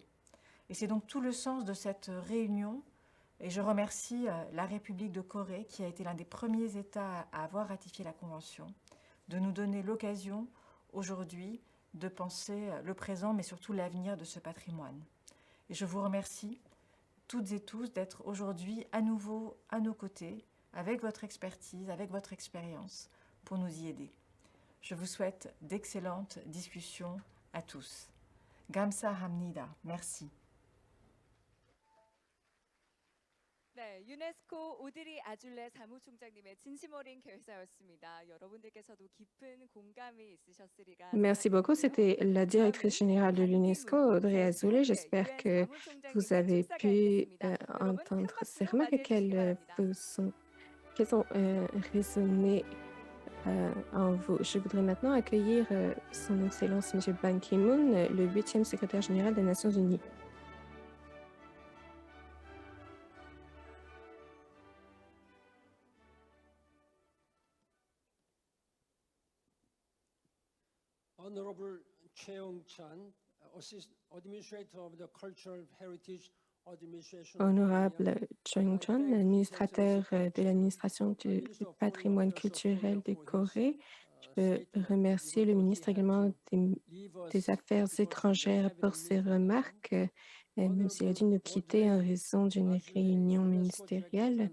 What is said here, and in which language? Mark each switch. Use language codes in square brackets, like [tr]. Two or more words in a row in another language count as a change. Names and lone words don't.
[fr] Et c'est donc tout le sens de cette réunion, et je remercie la République de Corée, qui a été l'un des premiers États à avoir ratifié la Convention, de nous donner l'occasion aujourd'hui de penser le présent, mais surtout l'avenir de ce patrimoine. Et je vous remercie toutes et tous d'être aujourd'hui à nouveau à nos côtés, avec votre expertise, avec votre expérience, pour nous y aider. Je vous souhaite d'excellentes discussions à tous. [ko] 감사합니다. Merci. 네, 유네스코 오드리 아줄레 사무총장님의 진심 어린 개사였습니다. 여러분들께서도 깊은 공감이 있으셨으리라 [fr] Merci beaucoup. C'était la directrice générale de l'UNESCO, Audrey Azoulay. J'espère que vous avez pu entendre ces remarques, qu'elles ont résonné en vous. Je voudrais maintenant accueillir son Excellence M. Ban Ki-moon, le 8e secrétaire général des Nations Unies. [en] Honorable Cheong-chan, Administrator of the Cultural Heritage Administration. [fr] Honorable Cheong-chan, administrateur de l'administration du patrimoine culturel de Corée, je veux remercier le ministre également des Affaires étrangères pour ses remarques, même s'il a dû nous quitter en raison d'une réunion ministérielle.